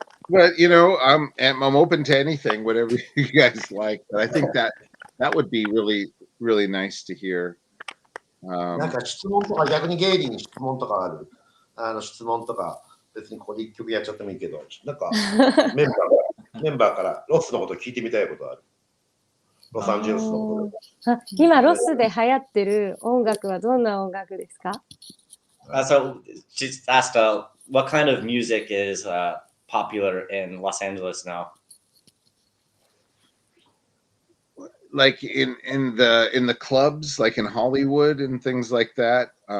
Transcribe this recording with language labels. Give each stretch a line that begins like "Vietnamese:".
English: But you know, I'm open to anything, whatever you guys like. But I think that would be really nice to hear.
Japanese: なんか質問とか、逆にゲイリーに質問とかある。質問とか、別にここで一曲やっちゃってもいいけど、なんかメンバーからロスのこと聞いてみたいことある。ロサンゼルスのことで。あ、今ロスで流行ってる音楽はどんな音楽ですか？
English: So she asked, what kind of music is popular in Los Angeles now? Like in the clubs, like in Hollywood and things like that.